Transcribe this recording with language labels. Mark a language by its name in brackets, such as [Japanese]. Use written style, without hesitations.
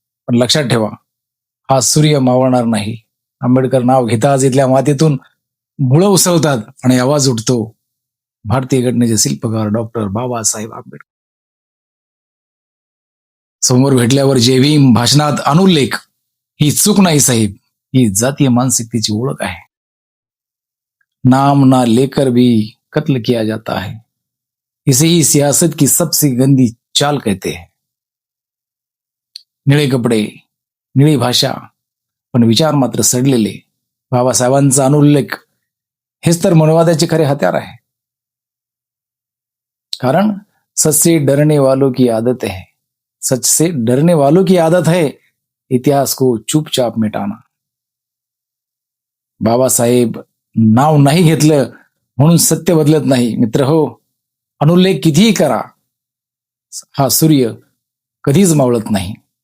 [Marathi] पण लक्षात ठेवा, हा सूर्य मावळणार नाही. आंबेडकर नाव घेताच इथल्या मातीतून मुळं उसळतात आणि आवाज उठतो, भारतीय घटनेचे शिल्पकार डॉक्टर बाबासाहेब आंबेडकर. समोर भेटल्यावर JVM भाषणात अनुल्लेख, ही चूक नाही साहेब, ही जातीय मानसिकतेची ओळख आहे. [Hindi] नाम ना लेकर भी कत्ल किया जाता है, इसे ही सियासत की सबसे गंदी चाल कहते हैं. [Marathi] निळे कपडे, निळी भाषा, पण विचार मात्र सडलेले. बाबासाहेबांचा अनुल्लेख हेच तर मनोवादाचे खरे हत्यार आहे. [Hindi] कारण सच से डरने वालों की आदत है, सच से डरने वालों की आदत है इतिहास को चुपचाप मिटाना. [Marathi] बाबासाहेब नाव नाही घेतलं म्हणून सत्य बदलत नाही. मित्र हो, अनुल्लेख कितीही करा, हा सूर्य कधीच मावळत नाही.